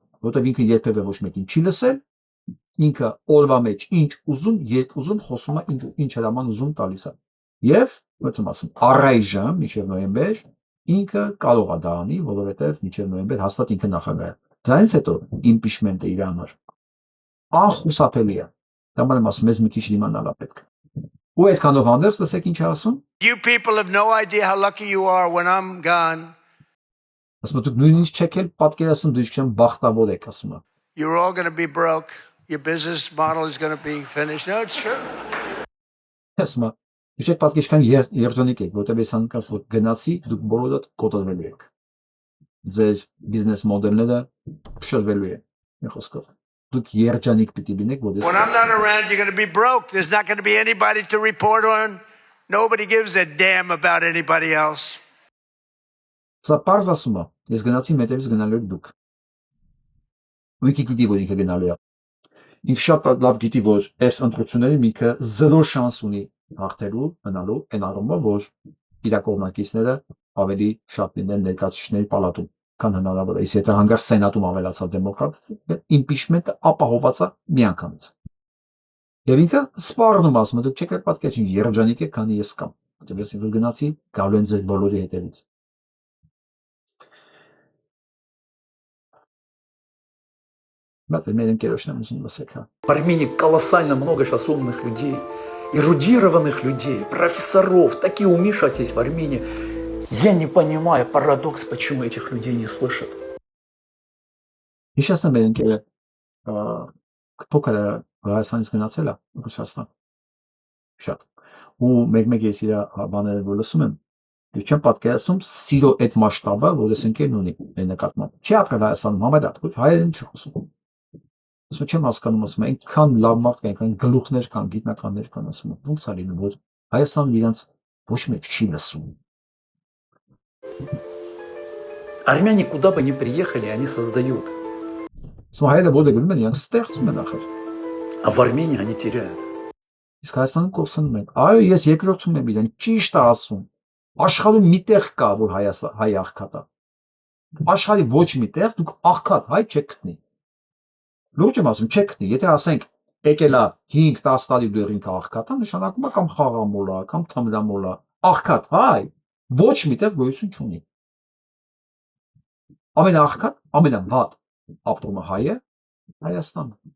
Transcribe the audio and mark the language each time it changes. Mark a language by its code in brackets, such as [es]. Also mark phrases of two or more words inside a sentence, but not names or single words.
[hy] որտեղ ինքը երբևէ ոչ մեկին չի լսել, ինքը օրվա մեջ ինչ ուզում, երբ ուզում խոսում է, ինչ հրաման ուզում տալիս է։ Եվ ո՞նց եմ ասում, առայժմ մինչև նոյեմբեր ինքը կարող է դա անի, որովհետև մինչև նոյեմբեր հաստատ ինքը նախագահ է։ Դրանից հետո իմպիչմենտը իր համար անխուսափելի է։ Դա եմ ասում, մեզ մի քիչ դիմանալ է պետք։ Ու այդքանով հանդերձ լսեք ինչ է ասում։ [en] You people have no idea how lucky you are when I'm gone. [hy] Ասում դուք նույնիսկ չեք էլ պատկերացնում դու ինչքան բախտավոր եք, ասում է։ [en] You're all going to be broke. Your business model is going to be finished. No, it's true. [hy] Ասում է, դուք չեք պատկեր ինչքան երջանիկ եք, որտեղ ես հանկարծ որ գնացի, դուք բոլորդ կոտրվելու եք։ Ձեր բիզնես մոդելները փշրվելու են։ Մի խոսքով։ Դուք երջանիկ պիտի լինեք, որ [en] When I'm not around, you're going to be broke. There's not going to be anybody to report on. Nobody gives a damn about anybody else. [hy] Սա պարզ ասում է, ես գնացի մետևից գնալու եք դուք։ Ու ինքը գիտի, որ ինքը գնալու է։ ինքը շատ լավ գիտի, որ այս ընտրությունների ինքը 0 շանս ունի հաղթելու, մնալու, այն առումով, որ իր կողմնակիցները ավելի շատ լինեն ներկայացուցիչների պալատում, քան հնարավոր է։ Իսկ եթե հանգարց սենատում ավելացավ դեմոկրատը, իմպիչմենտը ապահովված է միանգամից։ Եվ ինքը սպառնում ասում է, դուք չեք պատկերացնում երջանիկ եք, քանի ես կամ։ Ես որ գնացի, գալու են ձեր բոլորի հետևից։ [ru] В Армении колоссально много сейчас умных людей, эрудированных людей, профессоров, такие умиши есть в Армении. Я не понимаю парадокс, почему этих людей не слышат. [hy] Հիշեցնեմ մեր ընկերը փոքր Հայաստանից գնացել է Ռուսաստան շատ ու մեկ ես իր բաները որ լսում եմ դու չեմ պատկերացնում սիրո այդ մասշտաբը որ ես ընկերն ունի այդ նկատմամբ չի ապրել Հայաստանում համարյա հայերեն չի խոսում ասում չեմ հասկանում ասում այնքան լավ մարդ կան այնքան գլուխներ կան գիտնականներ կան ասում ոնց է լինում որ Հայաստանը իրանց ոչ մեկ չի լսում [ru] Армяне куда бы ни приехали, они создают. [hy] Հայերը ո՞ր գնում են, իրանք ստեղծում են ախր։ [ru] А в Армении они теряют. [hy] Իսկ Հայաստանում կորցնում են։ Այո, ես երկրորդում եմ իրեն, ճիշտ է ասում։ Աշխարհում մի տեղ կա, որ հայ աղքատ է։ Աշխարհի ոչ մի տեղ դուք աղքատ հայ չեք գտնի։ Լուրջ եմ ասում, չեք գտնի։ Եթե ասենք եկել է 5-10 տարի դեռ ինքը աղքատ է, նշանակում է կամ խաղամոլ է, կամ թմրամոլ է։ Աղքատ հայ ոչ մի տեղ գոյություն չունի։ Ամենաաղքատ, ամենավատ ապրումը հայը Հայաստանը։